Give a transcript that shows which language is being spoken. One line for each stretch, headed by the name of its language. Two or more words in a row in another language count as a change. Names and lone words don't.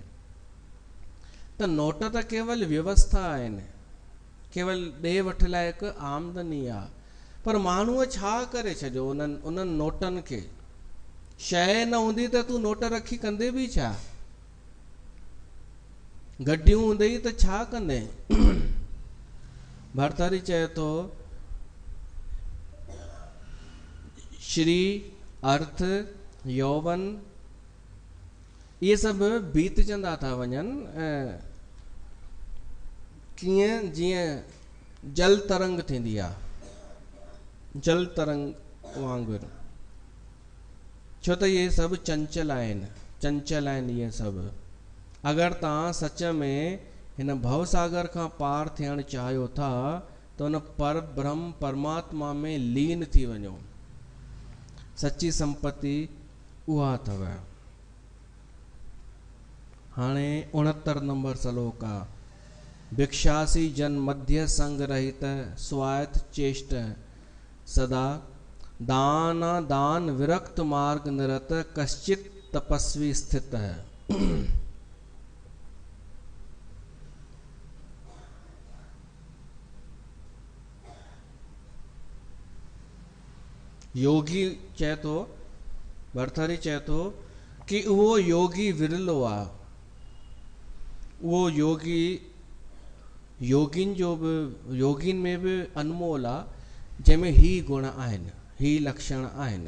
Sindhi: त नोट त केवल व्यवस्था आहिनि, केवल ॾे वठ लाइ हिकु आमदनी आहे, पर माण्हूअ छा करे छॾियो उन्हनि नोटनि खे? शइ न हूंदी त तूं नोट रखी कंदे बि छा? गड्डियूं हूंदई त छा कंदे? भरतारी चए थो श्री, अर्थ, यौवन इहे सभु बीतजंदा था वञनि, कीअं? जीअं जल तरंग थींदी आहे, जल तरंग वांगुरु, छो त इहे सभु चंचल आहिनि इहे सभु। अगरि तव्हां सच में हिन भवसागर खां पार थियणु चाहियो था त उन पर ब्रह्म परमात्मा में लीन थी वञो। सची संपत्ति उहा अथव। हाणे 69 नंबर श्लोक आहे।
Sanskrit: भिक्षासी जन मध्य संग रहित स्वायत चेष्ट सदा दाना दान विरक्त मार्ग निरत कश्चित तपस्वी स्थित है।
Sindhi: योगी चए थो, भरथरी चए थो कि उहो योगी विरलो आहे, उहो योगी योगिन जो बि योगिन में बि अनमोल आहे जंहिंमें ही गुण आहिनि, ही लक्षण आहिनि।